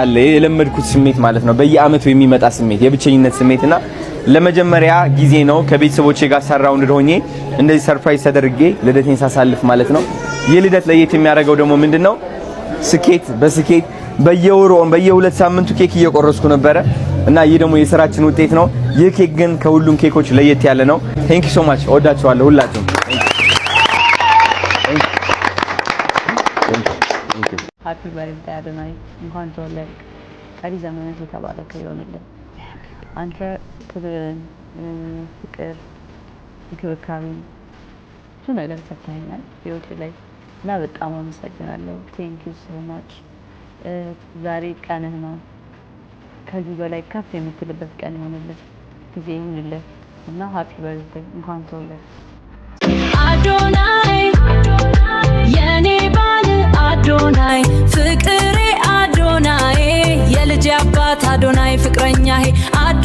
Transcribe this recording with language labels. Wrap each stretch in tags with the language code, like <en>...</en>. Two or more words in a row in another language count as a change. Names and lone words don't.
<am>አለ የለመድኩት ስሜት ማለት ነው በየአመቱ የሚመጣ ስሜት የብቸኝነት ስሜትና ለመጀመሪያ ጊዜ ነው ከቤተሰቦቼ ጋር ሰራውንድ ሆኜ እንደዚህ ሰርፕራይዝ ተደርጌ ልደቴን ሳሳልፍ ማለት ነው የልደት ለየት የሚያደርገው ደግሞ ምንድነው ስኬት በስኬት በየወሩ በየሁለት ሳምንቱ ኬክ እየቆረስኩ ነበር እና ይሄ ደግሞ የሥራችን ውጤት ነው ይህ ኬክ ግን ከሁሉም ኬኮች ለየት ያለ ነው</am> <en>Thank you so much</en> <am>ወዳችኋለሁ ሁላችሁም</am> <en>Happy birthday</en> <am>አዶናይ እንኳን ተወለድክ ቀሪ ዘመንህ የተባረከ ይሁንልህ አንተ ፍቅርን ፍቅር እንክብካቤ ብዙ ነገር ሰጥተኸኛል ህይወቴ ላይ እና በጣም አመሰግናለሁ</am> <en>Thank you so much</en> <am>ዛሬ ቀንህ ነው ከዚህ በላይ ከፍ የምትልበት ቀን ይሁንልህ ጊዜ ይሁንልህ እና</am> <en>Happy birthday</en> <am>እንኳን ተወለድክ አዶናይ የኔ ባል አዶናይ ፍቅሬ አዶናይ የልጅ አባት አዶናይ ፍቅረኛዬ</am>